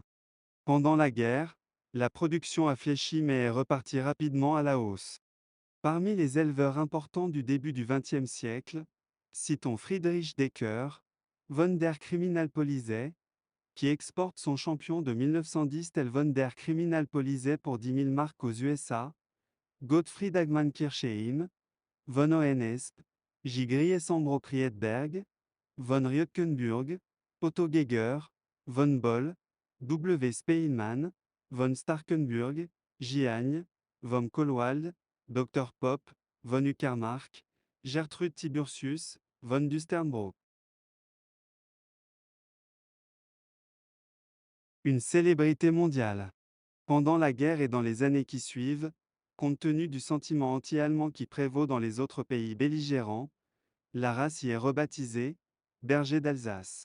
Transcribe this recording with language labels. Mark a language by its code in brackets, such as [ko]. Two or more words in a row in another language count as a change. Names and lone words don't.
[fr] Pendant la guerre, la production a fléchi mais est repartie rapidement à la hausse. Parmi les éleveurs importants du début du XXe siècle, citons Friedrich Decker, von der Kriminalpolizei, qui exporte son champion de 1910 tel von der Kriminalpolizei pour 10 000 marks aux USA, Gottfried Hagmann Kirchheim, von Hohenhesp, J. Griesambro Krietberg, von Rjötkenburg, Otto Geiger, von Boll, W. Speinmann, von Starkenburg, J. Agne, von Kohlwald, Dr. Popp, von Uckermark, Gertrude Tiburtius, von Dusternbroek. Une célébrité mondiale. Pendant la guerre et dans les années qui suivent, compte tenu du sentiment anti-allemand qui prévaut dans les autres pays belligérants, la race y est rebaptisée berger d'Alsace.